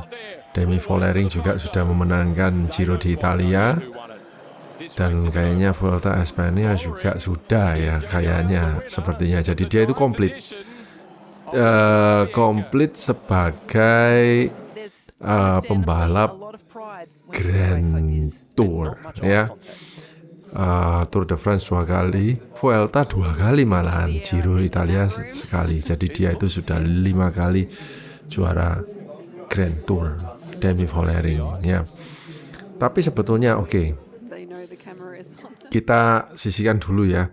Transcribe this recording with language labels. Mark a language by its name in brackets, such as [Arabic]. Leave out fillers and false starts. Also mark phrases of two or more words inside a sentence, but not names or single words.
[Indonesian] Demi Vollering juga sudah memenangkan Giro di Italia, dan kayaknya Vuelta Espanya juga sudah ya, kayaknya sepertinya. Jadi dia itu komplit sebagai pembalap Grand Tour ya. Tour de France 2 kali, Vuelta 2 kali malahan, Giro Italia sekali. Jadi dia itu sudah 5 kali juara Grand Tour, Demi Vollering ya. Tapi sebetulnya kita sisihkan dulu ya.